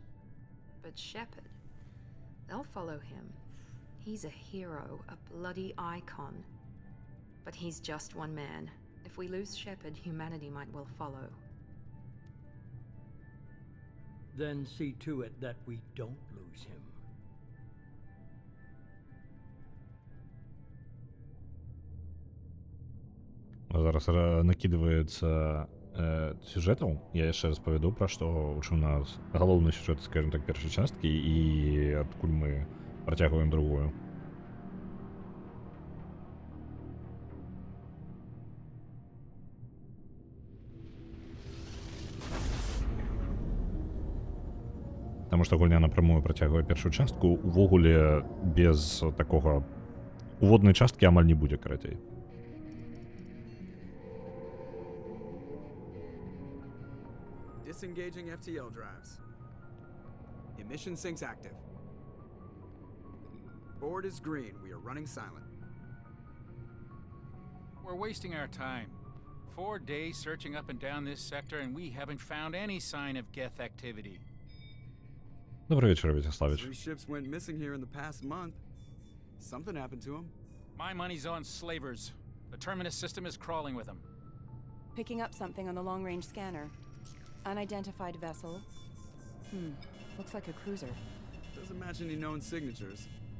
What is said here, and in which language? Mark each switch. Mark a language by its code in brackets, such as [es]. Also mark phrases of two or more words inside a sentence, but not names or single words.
[en] But Shepard, they'll follow him. He's a hero, a bloody icon. But he's just one man. If we lose Shepard, humanity might well follow. Then see to it that we don't lose him. [be] Зараз накидываецца сюжэтаў. Я яшчэ раз павяду, пра што у нас галоўны сюжэт, [ru] скажем так, [be] першай часткі, і адкуль мы працягваем другую. Таму што гульня напрамую працягвае першую частку, увогуле без такога уводнай часткі амаль не будзе, карацей. [en] Disengaging FTL drives. Emission sinks active. Board is green. We are running silent. We're wasting our time. 4 days searching up and down this sector, and we haven't found any sign of Geth activity. [ru] Добрый вечер, Вячеславич. [en] 3 ships went missing here in the past month. Something happened to them. My money's on slavers. The Terminus system is crawling with them. Picking up something on the long-range scanner. Unidentified vessel. Looks like a cruiser. Doesn't match any known signatures.